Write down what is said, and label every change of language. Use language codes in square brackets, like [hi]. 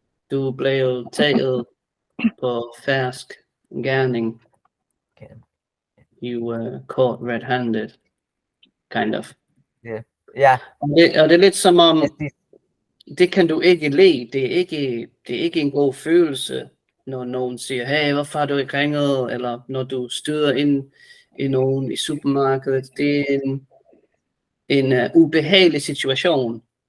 [da] Du blev taget på fersk gerning. [en] You were caught red-handed, kind of. [da] Yeah. Ja. Og det er lidt som om, det kan du ikke lide. Det er ikke en god følelse, når nogen siger, hey, hvorfor har du ikke ringet? Eller når du støder ind i nogen i supermarkedet. Det er en ubehagelig situation.